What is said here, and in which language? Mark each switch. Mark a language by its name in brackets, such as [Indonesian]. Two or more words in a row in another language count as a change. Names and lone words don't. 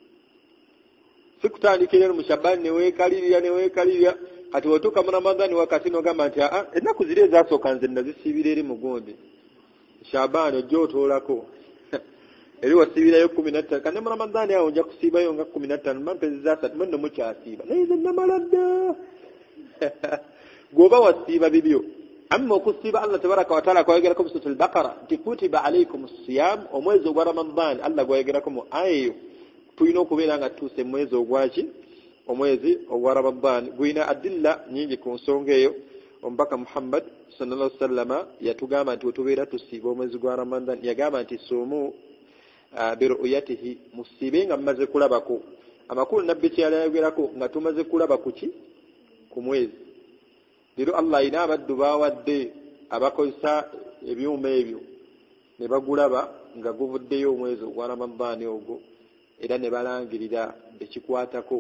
[Ganda] Si kutandikira mu Shaaban neweekalirira kati watuuka mu Ramadaan wakati n'ogamba nti ennaku ziri ezasooka nze nazisiibira eri mugundi Shaaban ojja otoolako eri wasiibirayo 15 kandi mu Ramadaan awo ojja kusiibayo nga 15 mampezi za 3 mwenno mukyasiiba naye nze namala dda. Gwoba wasiiba bibyo amma okusiiba [Arabic] الله تبارك وتعالى [Ganda] kwayogerako mu Suuratul Baqara nti [Arabic] كتب عليكم الصيام [Ganda] omwezi ogwa Ramadaan Allah gwayogerako mu ayo tulina okubeera nga tuuse mwezi ogwaki omwezi ogwa Ramadaan guyina adilla nyingi ku nsonga eyo. Omubaka Muhammad [Arabic] صلى الله عليه وسلم [Ganda] yatugamba nti wetubeera tusiiba omwezi gwa Ramadaan yagamba nti [Arabic] صوموا لرؤيته [Ganda] musiibe nga mumaze kulabako. Amakulu nabbi kyalayogerako nga tumaze kulaba kuki ku mwezi. Leero Allah ayina abaddu bawadde abakozesa ebyuma ebyo ne bagulaba nga guvuddeyo omwezi ogwa Ramadaan ogwo era ne balangirira ekikwatako.